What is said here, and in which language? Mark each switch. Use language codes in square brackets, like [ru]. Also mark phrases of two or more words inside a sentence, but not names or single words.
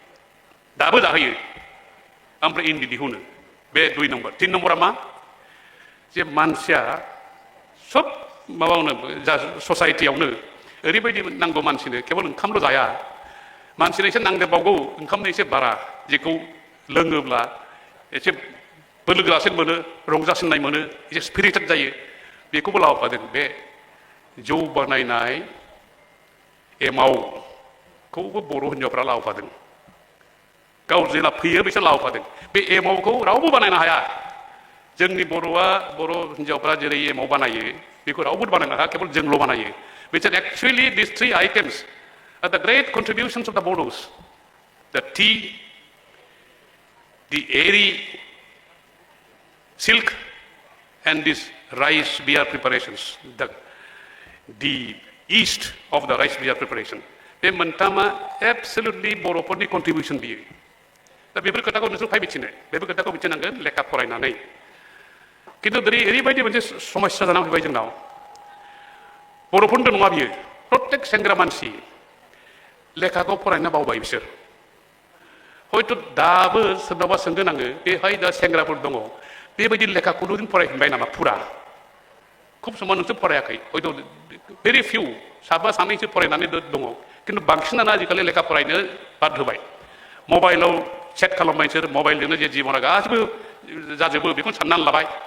[brx] ओमफ्राय इन्दि दिहुनो बे 2 नम्बर 3 नम्बरा मा जे मानसिया सब माबायावनो जा ससाइटियावनो ओरैबायदि नांगौ मानसिनो केवल ओंखामल' जाया मानसिनो एसे नांदेरबावगौ ओंखामनो एसे बारा जेखौ लोङोब्ला एसे बोलोगोरासिन मोनो रंजासिननाय मोनो एसे स्पिरिटेड जायो बेखौबो लाबोफादों बे जौ बानायनाय एमावखौबो बर' हिन्जावफ्रा लाबोफादों गाव जेला फैयो बिसोर लाबोफादों बे एमावखौ रावबो बानायनो हाया जोंनि बर' हिन्जावफ्रा जेरै एमाव बानायो बेखौ रावबो बानायनो हाया केवल जोंल' बानायो [en] which are actually these 3 items are the great contributions of the Bodos the tea the airy silk and this rice beer preparations the yeast of the rice beer preparation [brx] बे मोनथामा absolutely बर'फोरनि contribution बियो दा बेफोर खोथाखौ नोंसोर फाय मिथिनो बेफोर खोथाखौ मिथिनांगोन लेखा फरायनानै खिन्थु ओरैबायदि मोनसे समस्या जानानै फैबाय जोंनाव बर'फोरनिल' नङा बियो प्रत्येक सेंग्रा मानसि लेखाखौ फरायनो बावबाय बिसोर हयथ' दाबो सोरनावबा सोंगोन आङो बेहाय दा सेंग्राफोर दङ बेबायदि लेखाखौल' जों फरायफिनबाय नामा फुरा खुब समाव नोंसोर फरायाखै हयथ' [en] very few [brx] साफा सानैसो फरायनानै दङ खिन्थु बांसिनानो आजिखालि लेखा फरायनो बाद होबाय मबाइलाव चेट खालामबाय बिसोर मबाइलजोंनो जे जिबना गासिबो जाजोबो बेखौनो साननानै लाबाय